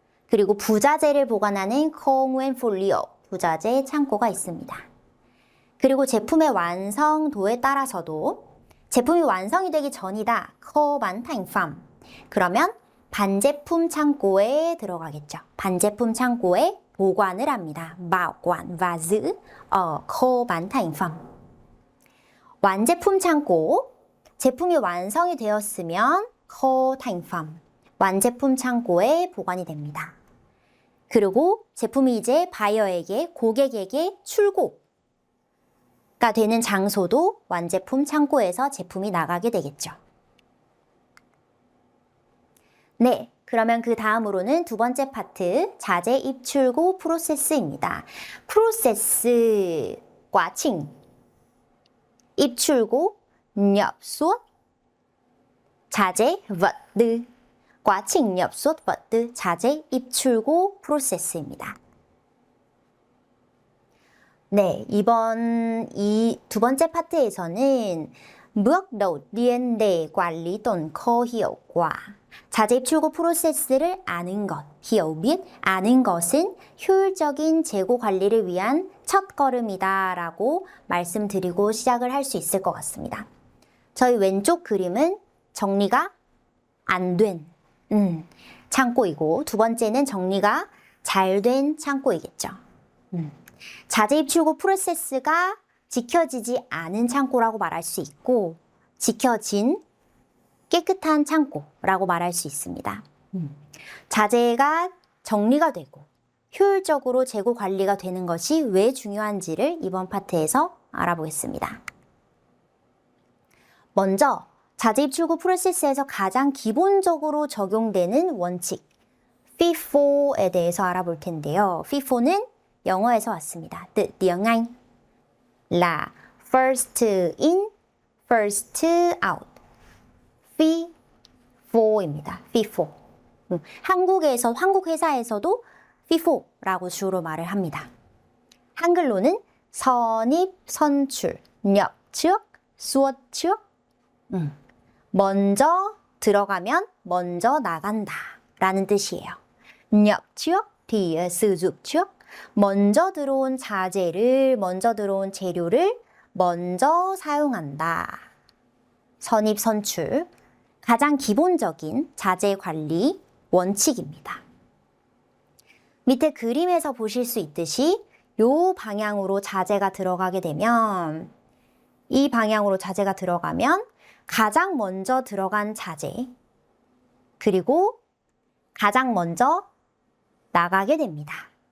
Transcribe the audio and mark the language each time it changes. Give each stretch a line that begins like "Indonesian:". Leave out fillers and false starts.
Korean: 그리고 부자재를 보관하는
Vietnamese: nguyên phụ liệu,
Korean: 부자재 창고가 있습니다. 그리고 제품의 완성도에 따라서도 제품이 완성이 되기 전이다, 완thành phẩm. 그러면 반제품 창고에 들어가겠죠. 반제품 창고에 보관을 합니다.
Vietnamese: bảo quản và giữ ở kho bán thành phẩm.
Korean: 완제품 창고, 제품이 완성이 되었으면
Vietnamese: kho thành phẩm,
Korean: 완제품 창고에 보관이 됩니다. 그리고 제품이 이제 바이어에게, 고객에게 출고가 되는 장소도 완제품 창고에서 제품이 나가게 되겠죠. 네, 그러면 그 다음으로는 두 번째 파트, 자재 입출고 프로세스입니다. 프로세스, 과칭, 입출고,
Vietnamese: nhập xuất, 자재, vật tư, quá trình nhập xuất vật tư,
Korean: 자재 입출고 프로세스입니다. 네, 이번 이 두 번째 파트에서는
Vietnamese: bước đầu tiên để quản lý tồn kho hiệu quả.
Korean: 자재 입출고 프로세스를 아는 것, hiểu biết, 아는 것은 효율적인 재고 관리를 위한 첫 걸음이다 라고 말씀드리고 시작을 할 수 있을 것 같습니다. 저희 왼쪽 그림은 정리가 안 된 창고이고 두 번째는 정리가 잘 된 창고이겠죠. 자재 입출고 프로세스가 지켜지지 않은 창고라고 말할 수 있고 지켜진 깨끗한 창고라고 말할 수 있습니다. 자재가 정리가 되고 효율적으로 재고 관리가 되는 것이 왜 중요한지를 이번 파트에서 알아보겠습니다. 먼저 자재 입출고 프로세스에서 가장 기본적으로 적용되는 원칙 FIFO에 대해서 알아볼 텐데요. FIFO는 영어에서 왔습니다.
English: 뜻
Vietnamese: tiếng Anh là
English: first in, first out.
Korean: FIFO입니다. FIFO. 한국 회사에서도 FIFO라고 주로 말을 합니다. 한글로는 선입, 선출,
Vietnamese: nhập trước, xuất trước.
Korean: 먼저 들어가면 먼저 나간다 라는 뜻이에요.
Vietnamese: nhập trước thì sử dụng trước.
Korean: 먼저 들어온 자재를, 먼저 들어온 재료를 먼저 사용한다. 선입, 선출. 가장 기본적인 자재 관리 원칙입니다. 밑에 그림에서 보실 수 있듯이 이 방향으로 자재가 들어가게 되면, 이 방향으로 자재가 들어가면 가장 먼저 들어간 자재, 그리고 가장 먼저 나가게 됩니다.